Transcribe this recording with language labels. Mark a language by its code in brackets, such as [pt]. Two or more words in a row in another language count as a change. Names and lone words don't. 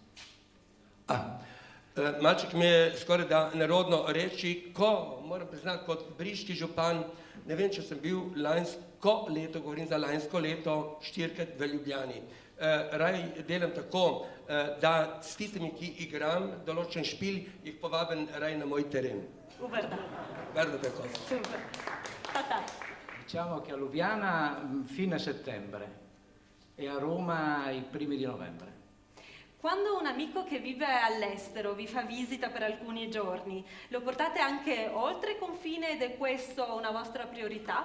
[sl] Malček mi je skoraj da nerodno reči, ko, moram priznati, kot briški župan, ne vem, če sem bil lansko leto, govorim za lansko leto, 4krat v Ljubljani. Raj delam tako, da s tistimi, ki igram določen špil, jih povabim raj na moj teren. V Brda. Brda tako. Super. Patat. [it] Diciamo che a Lubiana fine settembre e a Roma i primi di novembre. Quando un amico che vive all'estero vi fa visita per alcuni giorni, lo portate anche oltre confine ed è questo una vostra priorità?